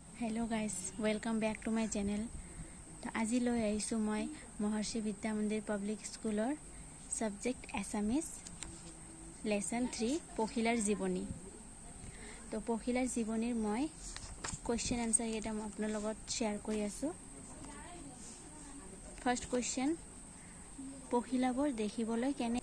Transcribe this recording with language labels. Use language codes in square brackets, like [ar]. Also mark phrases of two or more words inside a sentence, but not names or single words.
[en] Hello guys welcome back to my channel. [hi] तो आज [as] লৈ আহিছোঁ মই মহৰ্ষি বিদ্যা মন্দিৰ পাব্লিক স্কুলৰ [en] Subject Assamese lesson [as] 3 পখিলাৰ জীৱনী। তো পখিলাৰ জীৱনীৰ মই [en] question answer [as] কেইটা আপোনাৰ লগত শ্বেয়াৰ কৰি আছোঁ। [en] First question, [as] পখিলাবোৰ দেখিবলৈ কেনে?